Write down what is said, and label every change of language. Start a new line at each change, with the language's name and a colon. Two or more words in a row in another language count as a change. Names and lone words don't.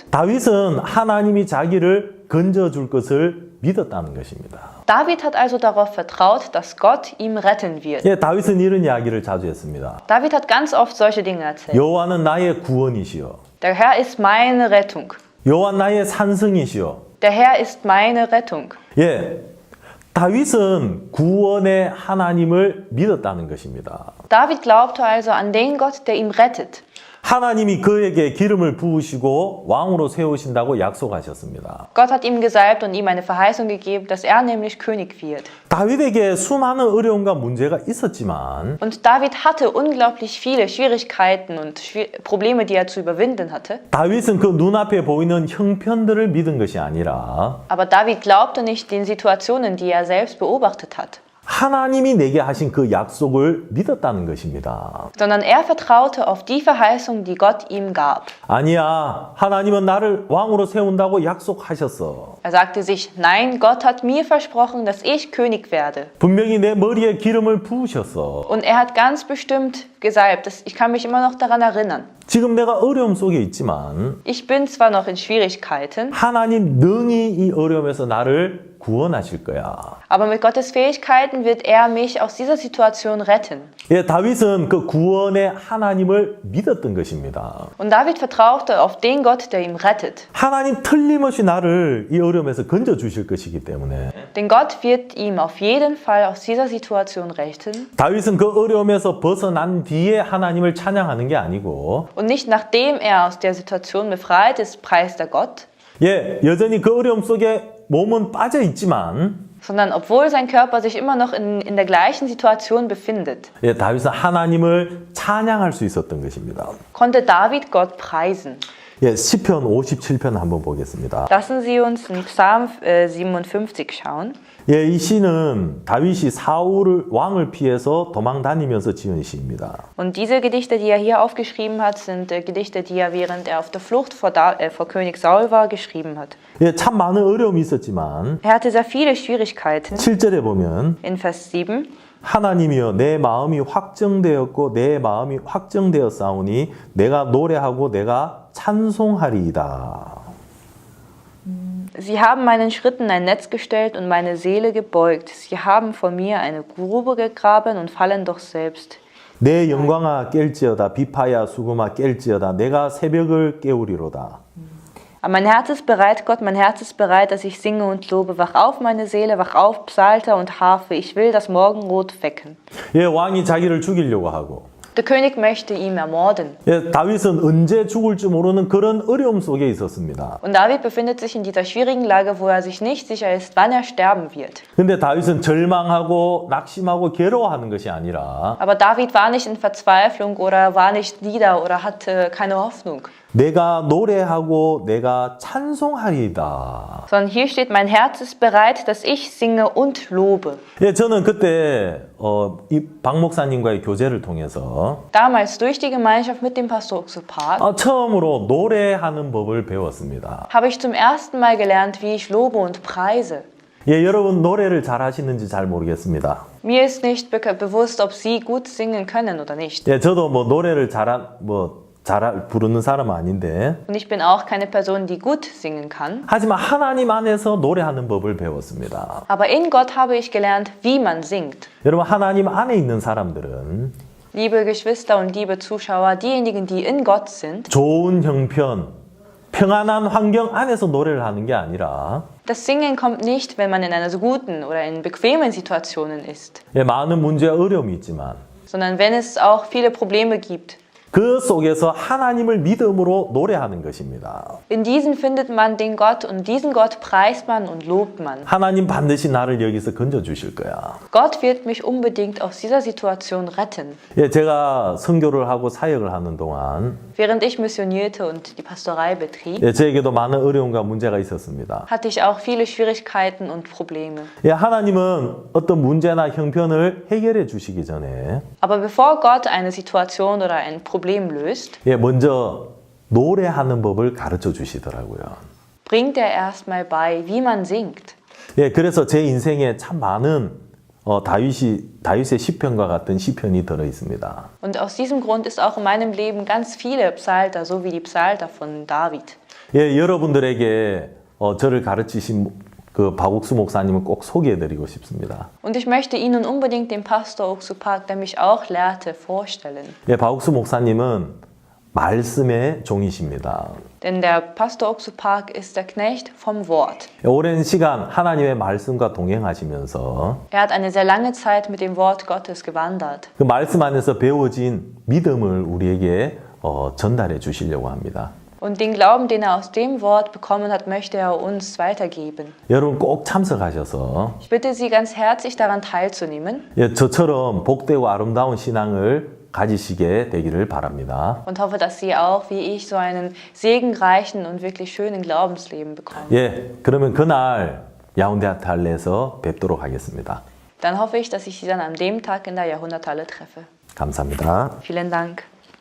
Korean: 다윗은 하나님이 자기를 건져줄 것을 믿었다는 것입니다.
German: David hat also darauf vertraut, dass Gott ihm retten wird.
Korean: 예, 다윗은 이런 이야기를 자주 했습니다.
German: David hat ganz oft solche Dinge erzählt.
Korean: 여호와는 나의 구원이시여.
German: Der Herr ist meine Rettung.
Korean: 여호와 나의 산성이시여.
German: Der Herr ist meine Rettung.
Korean: 예, 다윗은 구원의 하나님을 믿었다는 것입니다.
German: David glaubte also an den Gott, der ihm rettet.
Korean: 하나님이 그에게 기름을 부으시고 왕으로 세우신다고 약속하셨습니다.
German: Gott hat ihm gesalbt und ihm eine Verheißung gegeben, dass er nämlich König wird.
Korean: 다윗에게 수많은 어려움과 문제가 있었지만
German: Und David hatte unglaublich viele Schwierigkeiten und Probleme, die er zu überwinden hatte.
Korean: 다윗은 그 눈앞에 보이는 형편들을 믿은 것이 아니라
German: Aber David glaubte nicht den Situationen, die er selbst beobachtet hat,
Korean: 하나님이 내게 하신 그 약속을 믿었다는 것입니다.
German: sondern er vertraute auf die Verheißung, die Gott ihm gab.
Korean: 아니야, 하나님은 나를 왕으로 세운다고 약속하셨어.
German: Er sagte sich, nein, Gott hat mir versprochen, dass ich König werde.
Korean: 분명히 내 머리에 기름을 부으셨어.
German: Und er hat ganz bestimmt gesalbt. Ich kann mich immer noch daran erinnern.
Korean: 지금 내가 어려움 속에 있지만
German: Ich bin zwar noch in Schwierigkeiten,
Korean: 하나님 능히 이 어려움에서 나를 구원하실 거야.
German: aber mit Gottes Fähigkeiten wird er mich aus dieser Situation retten.
Korean: 예, 다윗은 그 구원의 하나님을 믿었던 것입니다.
German: Und David vertraute auf den Gott, der ihm rettet.
Korean: 하나님 틀림없이 나를 이 어려움에서 건져 주실 것이기 때문에
German: Denn Gott wird ihm auf jeden Fall aus dieser Situation retten.
Korean: 다윗은 그 어려움에서 벗어난 뒤에 하나님을 찬양하는 게 아니고
German: Und nicht nachdem er aus der Situation befreit ist, preist er Gott,
Korean: 예, 여전히 그 어려움 속에 몸은 빠져 있지만
German: sondern obwohl sein Körper sich immer noch in der gleichen Situation befindet,
Korean: 예, 다윗은 하나님을 찬양할 수 있었던 것입니다.
German: konnte David Gott preisen.
Korean: 예, 시편 57편 한번 보겠습니다.
German: Lassen Sie uns in Psalm 57 schauen.
Korean: 예, 이 시는 다윗이 사울을 왕을 피해서 도망 다니면서 지은 시입니다.
German: Und diese Gedichte, die er hier aufgeschrieben hat, sind Gedichte, die er während er auf der Flucht vor König Saul war, geschrieben hat.
Korean: 예, 참 많은 어려움이 있었지만
German: Er hatte sehr viele Schwierigkeiten.
Korean: 7절에 보면
German: In Vers 7.
Korean: 하나님이여 내 마음이 확정되었고 내 마음이 확정되었사오니 내가 노래하고 내가 찬송하리이다.
German: Sie haben meinen Schritten ein Netz gestellt und meine Seele gebeugt. Sie haben vor mir eine Grube gegraben und fallen doch selbst.
Korean: 내 영광아 깰지어다 비파야 수금아 깰지어다 내가 새벽을 깨우리로다.
German: Aber mein Herz ist bereit, Gott, mein Herz ist bereit, dass ich singe und lobe. Wach auf, meine Seele, wach auf, Psalter und Harfe. Ich will das Morgenrot wecken.
Korean: 예, 왕이 자기를 죽이려고 하고
German: Der König möchte ihn ermorden.
Korean: 예, 다윗은 언제 죽을지 모르는 그런 어려움 속에 있었습니다.
German: Und David befindet sich in dieser schwierigen Lage, wo er sich nicht sicher ist, wann er sterben wird.
Korean: 근데 다윗은 절망하고 낙심하고 괴로워하는 것이 아니라
German: Aber David war nicht in Verzweiflung oder war nicht nieder oder hatte keine Hoffnung.
Korean: 내가 노래하고 내가 찬송하리이다.
German: Sondern hier steht, mein Herz ist bereit, dass ich singe und lobe.
Korean: 예, 저는 그때 이 박 목사님과의 교제를 통해서
German: Damals durch die Gemeinschaft mit dem Pastor Oxopat
Korean: 처음으로 노래하는 법을 배웠습니다.
German: habe ich zum ersten Mal gelernt, wie ich lobe und preise.
Korean: 예, 여러분 노래를 잘 하시는지 잘 모르겠습니다.
German: Mir ist nicht bewusst, ob Sie gut singen können oder nicht.
Korean: 예, 저도 뭐 노래를 잘 부르는 사람은 아닌데
German: Und ich bin auch keine Person, die gut singen kann.
Korean: 하지만 하나님 안에서 노래하는 법을 배웠습니다.
German: Aber in Gott habe ich gelernt, wie man singt.
Korean: 여러분 하나님 안에 있는 사람들은
German: Liebe Geschwister und liebe Zuschauer, diejenigen, die in Gott sind,
Korean: 좋은 형편, 평안한 환경 안에서 노래를 하는 게 아니라
German: das Singen kommt nicht, wenn man in einer so guten oder in bequemen Situationen ist,
Korean: 예, 많은 문제와 어려움이 있지만
German: sondern wenn es auch viele Probleme gibt.
Korean: 그 속에서 하나님을 믿음으로 노래하는 것입니다.
German: In diesen findet man den Gott und diesen Gott preist man und lobt man.
Korean: 하나님 반드시 나를 여기서 건져 주실 거야.
German: Gott wird mich unbedingt aus dieser Situation retten.
Korean: 예, 제가 선교를 하고 사역을 하는 동안
German: Während ich missionierte und die Pastorei betrieb,
Korean: 예, 저에게도 많은 어려움과 문제가 있었습니다.
German: hatte ich auch viele Schwierigkeiten und Probleme.
Korean: 예, 하나님은 어떤 문제나 형편을 해결해 주시기 전에
German: Aber bevor Gott eine Situation oder ein Problem löst,
Korean: 예, 먼저 노래하는 법을 가르쳐 주시더라고요.
German: bringt er erstmal bei, wie man singt.
Korean: 예, 그래서 제 인생에 참 많은 다윗의 시편과 같은 시편이 들어 있습니다.
German: Und aus diesem Grund ist auch in meinem Leben ganz viele Psalter, so wie die Psalter von David.
Korean: 예, 여러분들에게 저를 가르치신 그 박옥수 목사님을 꼭 소개해드리고 싶습니다.
German: Und ich möchte Ihnen unbedingt den Pastor Oksupak, der mich auch lehrte, vorstellen.
Korean: 예, 박옥수 목사님은 말씀의 종이십니다.
German: Denn der Pastor Oksupak ist der Knecht vom Wort.
Korean: 오랜 시간 하나님의 말씀과 동행하시면서
German: Er hat eine sehr lange Zeit mit dem Wort Gottes gewandert.
Korean: 그 말씀 안에서 배워진 믿음을 우리에게 전달해 주시려고 합니다.
German: Und den Glauben, den er aus dem Wort bekommen hat, möchte er uns weitergeben.
Korean: 여러분 꼭 참석하셔서
German: Ich bitte Sie ganz herzlich daran teilzunehmen
Korean: 예, 저처럼 복되고 아름다운 신앙을 가지시게 되기를 바랍니다.
German: und hoffe, dass Sie auch, wie ich, so einen segenreichen und wirklich schönen Glaubensleben bekommen.
Korean: 예, 그러면 그날 야운데아탈레에서 뵙도록 하겠습니다.
German: Dann hoffe ich, dass ich Sie dann an dem Tag in der Jahrhunderthalle treffe.
Korean: 감사합니다.
German: Vielen Dank.